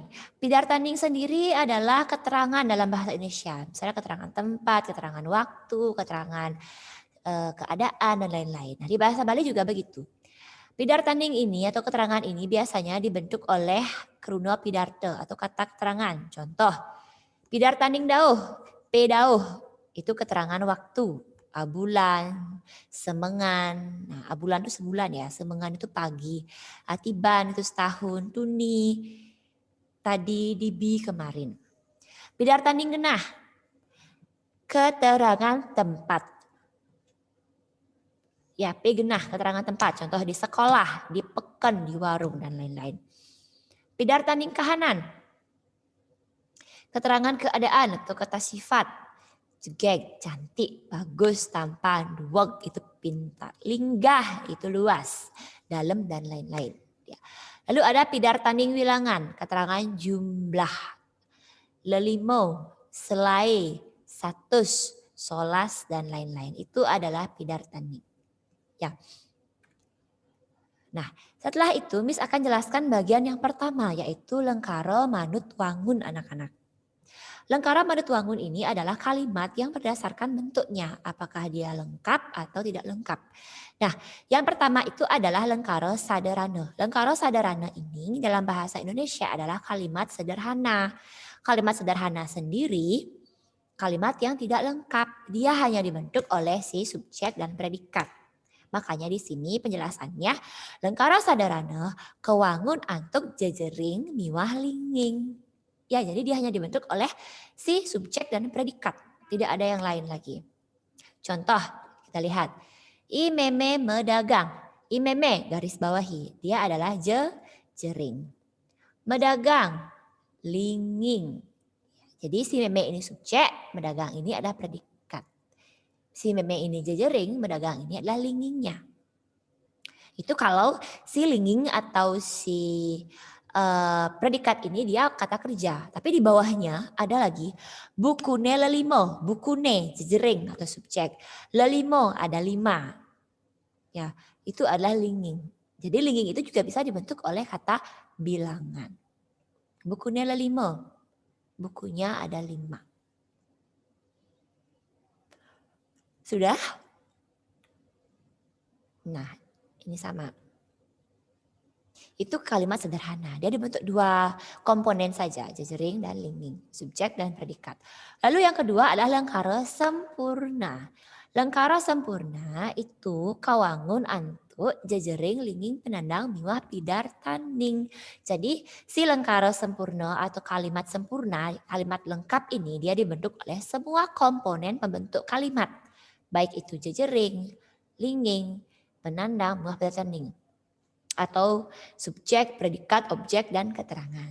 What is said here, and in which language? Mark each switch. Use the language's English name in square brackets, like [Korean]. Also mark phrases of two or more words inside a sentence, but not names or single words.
[Indonesian] Pidartaning sendiri adalah keterangan dalam bahasa Indonesia. Misalnya keterangan tempat, keterangan waktu, keterangan keadaan, dan lain-lain. Nah, di bahasa Bali juga begitu. Pidartaning ini atau keterangan ini biasanya dibentuk oleh [Balinese] kruno pidarta [Indonesian] atau kata keterangan. Contoh, [Balinese] pidartaning dauh, pedauh, [Indonesian] itu keterangan waktu. [Balinese] Abulan, semengan, [Indonesian] nah abulan itu sebulan ya, semengan itu pagi, atiban itu setahun, tuni, tadi, dibi, kemarin. [Balinese] Pidartaning genah, [Indonesian] keterangan tempat. Ya, genah, keterangan tempat, contoh di sekolah, di peken, di warung, dan lain-lain. [Balinese] Pidartaning kahanan, [Indonesian] keterangan keadaan atau kata sifat. Jegeg, cantik, bagus, tampan, duweg itu pintar, linggah itu luas, dalam, dan lain-lain. Lalu ada [Balinese] pidartaning wilangan, [Indonesian] keterangan jumlah, [Balinese] lelimo, selai, satus, solas, [Indonesian] dan lain-lain. Itu adalah pidartaning. Ya. Nah, setelah itu Miss akan jelaskan bagian yang pertama, yaitu [Balinese] lengkara manut wangun [Indonesian] anak-anak. [Balinese] Lengkara manut wangun [Indonesian] ini adalah kalimat yang berdasarkan bentuknya, apakah dia lengkap atau tidak lengkap. Nah, yang pertama itu adalah [Balinese] lengkara sadarana. Lengkara sadarana [Indonesian] ini dalam bahasa Indonesia adalah kalimat sederhana. Kalimat sederhana sendiri kalimat yang tidak lengkap. Dia hanya dibentuk oleh si subjek dan predikat. Makanya di sini penjelasannya [Balinese] lengkara sadarana kewangun antuk jejering miwah linging. [Indonesian] Ya, jadi dia hanya dibentuk oleh si subjek dan predikat. Tidak ada yang lain lagi. Contoh, kita lihat. [Balinese] Imeme medagang. [Indonesian] Imeme garis bawahi. Dia adalah jering. [Balinese] Medagang. Linging. [Indonesian] Jadi si meme ini subjek, medagang ini adalah predikat. Si meme ini jejering, medagang ini adalah lingingnya. Itu kalau si linging atau si predikat ini dia kata kerja. Tapi di bawahnya ada lagi [Balinese] bukune lelimo, bukune jejering [Indonesian] atau subjek. Lelimo ada 5. Ya, itu adalah linging. Jadi linging itu juga bisa dibentuk oleh kata bilangan. [Balinese] Bukune lelimo, [Indonesian] bukunya ada 5. Sudah? Nah, ini sama. Itu kalimat sederhana. Dia dibentuk 2 komponen saja, jejering dan linging, subjek dan predikat. Lalu yang kedua adalah [Balinese] lengkara sempurna. Lengkara sempurna itu kawangun antuk jejering linging penandang miwah pidar tanding. [Indonesian] Jadi si [Balinese] lengkara sempurna [Indonesian] atau kalimat sempurna, kalimat lengkap ini dia dibentuk oleh semua komponen pembentuk kalimat. Baik itu [Balinese] jejering, linging, penandang, miwah pidar tanding. [Indonesian] Atau subjek, predikat, objek, dan keterangan.